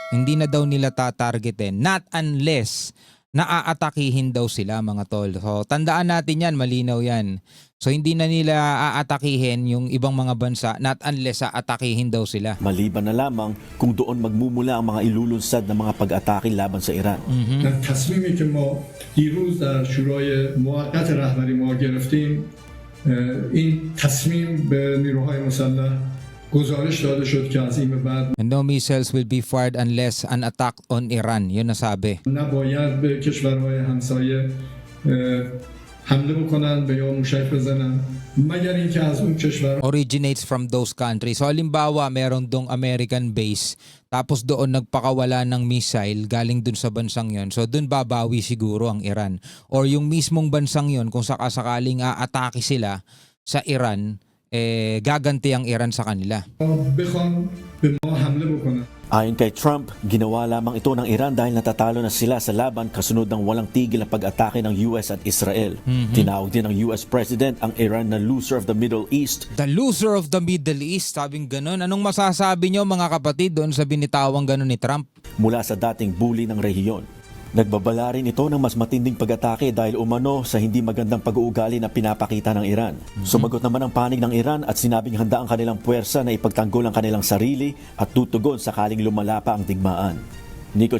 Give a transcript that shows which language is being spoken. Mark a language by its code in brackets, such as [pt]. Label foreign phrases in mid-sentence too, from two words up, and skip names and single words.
[tl] Hindi na daw nila tatargetin, [en] not unless [tl] naaatakihin daw sila, mga tol. So tandaan natin yan, malinaw yan. So hindi na nila aatakihin yung ibang mga bansa [en] not unless [tl] aatakihin daw sila. Maliban na lamang kung doon magmumula ang mga ilulunsad na mga pag-atake laban sa Iran. [fa] تصمیمی که ما دیروز در شورای موقت رهبری ما گرفتیم این تصمیم به نیروهای مسلح گزارش داده شد که از این به بعد [en] And no missiles will be fired unless an attack on Iran. [tl] Yun nasabi. [fa] نباید به کشورهای همسایه حمله بکنن به یا موشک بزنن مگر اینکه از اون کشور [en] Originates from those countries. [tl] So halimbawa, meron dong American base, tapos doon nagpakawala ng missile galing dun sa bansang yon. So dun babawi siguro ang Iran. Or yung mismong bansang yon, kung sakasakaling aatake sila sa Iran, gaganti ang Iran sa kanila. [fa] بخوان به ما حمله بکنن. [tl] Ayon kay Trump, ginawa lamang ito ng Iran dahil natatalo na sila sa laban kasunod ng walang tigil na pag-atake ng US at Israel. Tinawag din ng US President ang Iran na [en] loser of the Middle East. The loser of the Middle East, [tl] sabing ganun. Anong masasabi nyo mga kapatid doon sa binitawang ganun ni Trump? Mula sa dating bully ng rehiyon. Nagbabala rin ito ng mas matinding pag-atake dahil umano sa hindi magandang pag-uugali na pinapakita ng Iran. Sumagot naman ang panig ng Iran at sinabing handa ang kanilang puwersa na ipagtanggol ang kanilang sarili at tutugon sakaling lumala pa ang digmaan.